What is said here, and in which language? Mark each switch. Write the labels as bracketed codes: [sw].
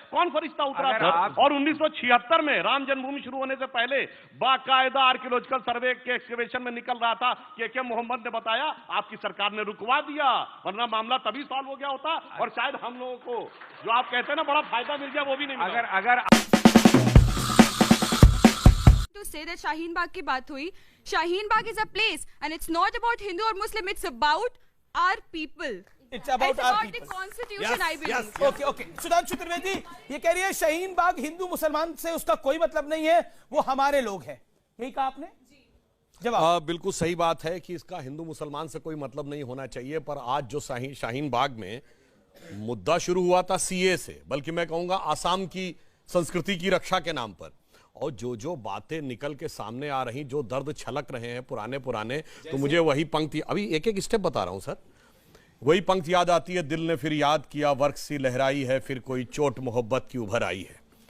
[hi] कौन फरिश्ता उतरा था? और 1976 में राम जन्मभूमि शुरू होने से पहले बाकायदा आर्कियोलॉजिकल सर्वे के एक्सकेवेशन में निकल रहा था। के मोहम्मद ने बताया, आपकी सरकार ने रुकवा दिया, वरना मामला तभी सॉल्व हो गया होता, और शायद हम लोगों को जो आप कहते हैं ना बड़ा फायदा मिल गया, वो भी नहीं मिला। अगर [en] to say that Shaheen Bagh [hi] की बात हुई, [en] Shaheen Bagh is a place and it's not about Hindu or Muslim, it's about our people. It's about the constitution, I believe. Okay, okay. [hi] Sudhanshu Trivedi ये कह रही है शाहीन बाग हिंदू मुसलमान से उसका कोई मतलब नहीं है, वो हमारे लोग हैं, यही कहा आपने? जवाब बिल्कुल सही बात है कि इसका हिंदू मुसलमान से कोई मतलब नहीं होना चाहिए, पर आज जो शाहीन बाग में मुद्दा शुरू हुआ था सीए से, बल्कि मैं कहूंगा आसाम की संस्कृति की रक्षा के नाम पर, और जो बातें निकल के सामने आ रही, जो दर्द छलक रहे हैं पुराने, तो मुझे वही पंक्ति, अभी एक एक स्टेप बता रहा हूं सर, वही पंक्ति याद आती है, दिल ने फिर याद किया, वर्क सी लहराई है, फिर कोई चोट मोहब्बत की उभर आई है।